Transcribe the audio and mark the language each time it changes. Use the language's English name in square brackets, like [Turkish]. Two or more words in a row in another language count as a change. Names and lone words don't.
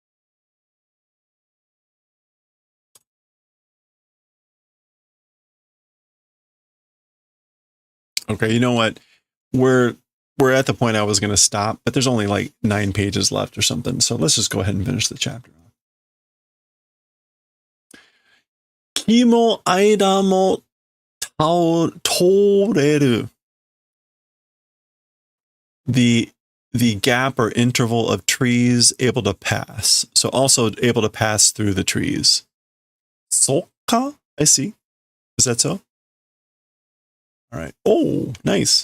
[English] Okay, you know what? We're at the point I was going to stop, but there's only like 9 pages left or something. So let's just go ahead and finish the chapter. [Japanese] 木の間も通れる. [English] The gap or interval of trees able to pass. So also able to pass through the trees. Soka? I see. Is that so? All right. Oh, nice.